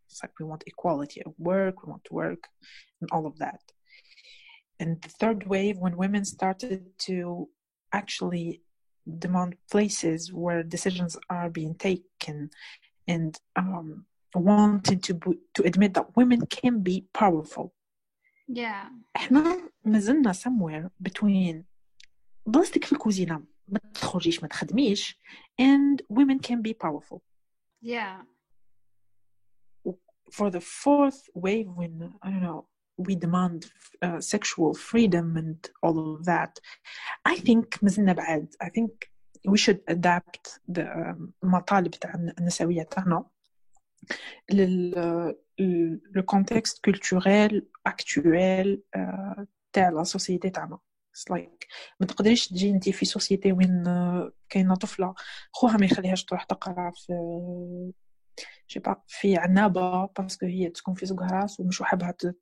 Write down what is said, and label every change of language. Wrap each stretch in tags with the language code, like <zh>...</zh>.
<en>It's like we want equality of work, we want to work and all of that. And the third wave when women started to actually demand places where decisions are being taken and wanting to admit that women can be powerful. Yeah.</en> <ar>احنا مازلنا</ar> <en>somewhere between</en> <ar>بلاصتك في الكوزينة ما تخرجيش ما تخدميش</ar> <en>and women can be powerful. Yeah. For the fourth wave when I don't know we demand sexual freedom and all of that, I think</en> <ar>مازلنا بعد.</ar> <en>I think we should adapt the</en> <ar>المطالب تاع النسوية تاعنا</ar> <fr>le contexte culturel actuel</fr> <ar>تاع</ar> <fr>la société</fr> <ar>تاعنا. It's like ما تقدريش تجي انت في سوسيتي وين كاينه طفله خوها ما يخليهاش تروح تقرا في شي با في عنابه باسكو هي تكون في زوج راس ومش حابها</ar>